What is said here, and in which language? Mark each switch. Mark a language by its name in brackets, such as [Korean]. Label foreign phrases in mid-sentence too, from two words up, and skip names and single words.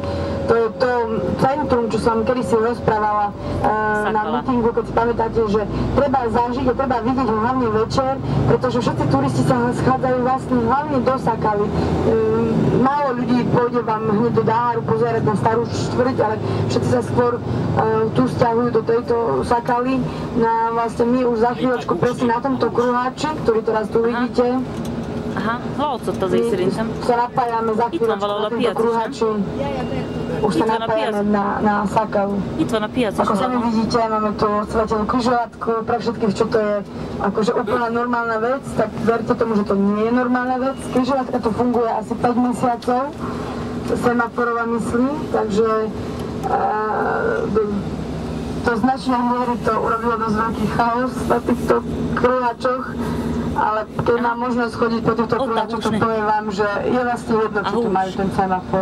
[Slovak] To je to centrum, čo som kedysi rozprávala na meetingu, keď si pamätáte, že treba zažiť a treba vidieť ho hlavne večer, pretože všetci turisti sa schádzajú vlastne hlavne do Sakali. Málo ľudí pôjde vám hneď do Dáru pozerať na starú štvrť, ale všetci sa skôr tu sťahujú do tejto Sakaly. No vlastne my už za chvíľočku presne na tomto kruháči, ktorý teraz tu vidíte. [Hungarian] Aha, látszott azért szerintem. [Slovak] Sa napájame za chvíľočku na tomto kruháči. Už sa napájame na Sakalu. [Hungarian] Itt van a piac. [Slovak] Ako sami vidíte, máme tu svetelnú križovatku. Pre všetkých, čo to je akože úplná normálna vec, tak verte tomu, že to nie je normálna vec. Križovatka tu funguje asi 5 mesiacov. Semaforová myslí, takže do značnej miery to urobilo dosť veľký chaos na týchto kruháčoch, ale keď mám možnosť chodiť po týchto kruháčoch, to poviem vám, že je vlastne jedno, či tu majú ten semafor.